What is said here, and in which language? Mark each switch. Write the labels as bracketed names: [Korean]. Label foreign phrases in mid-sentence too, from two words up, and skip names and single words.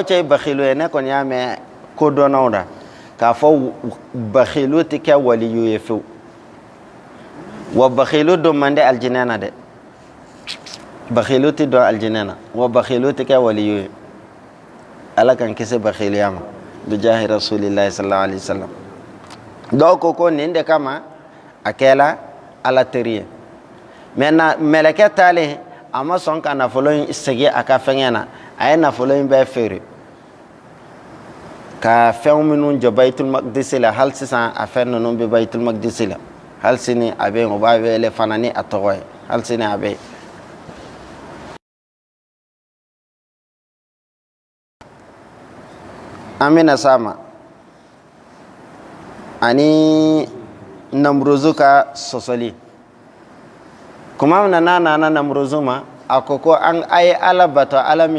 [Bambara] cɛ ye bakilu ye ne kɔni y'a mɛn kodɔnnaw da k'a fɔ bakilu tɛ kɛ waliyu ye fiyewu wa bakilu don man di alijinɛ na dɛ bakilu tɛ don alijinɛ na wa bakilu tɛ kɛ waliyu ye Ala kan kisi bakiluya ma [Arabic] بجاه رسول الله صلى الله عليه وسلم [Bambara] dɔw ko nin de kama a kɛla Ala teri ye mɛlɛkɛ taalen a ma sɔn ka nafolo in segin a ka fɛngɛ na a ye nafolo in bɛɛ feere ka fɛnw minnu jɔ Baitul Maqdisi la hali sisan a fɛn ninnu bɛ Baitul Maqdisi la hali sini a bɛ yen o b'a wele fana ni a tɔgɔ ye hali sini a bɛ yen an bɛna s'a ma ani Namuruzu ka sɔsɔli kuma min na n'a nana Namuruzu ma a ko a ye Ala bato Ala min